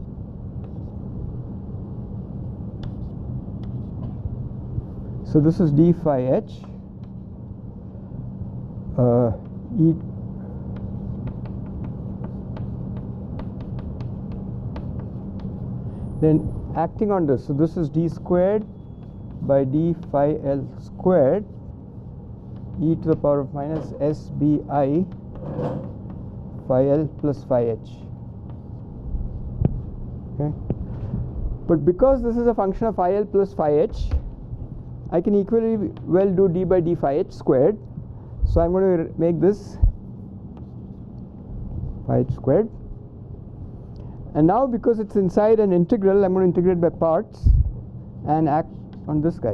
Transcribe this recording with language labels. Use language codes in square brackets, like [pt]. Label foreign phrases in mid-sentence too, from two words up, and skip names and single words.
[en] So this is d phi h e then acting on this, so this is d squared by d phi L squared e to the power of minus SBI phi L plus phi h. Okay. But because this is a function of phi L plus phi h, I can equally well do d by d phi h squared. So I'm going to make this phi h squared. And now because it's inside an integral, I'm going to integrate by parts and act on this guy.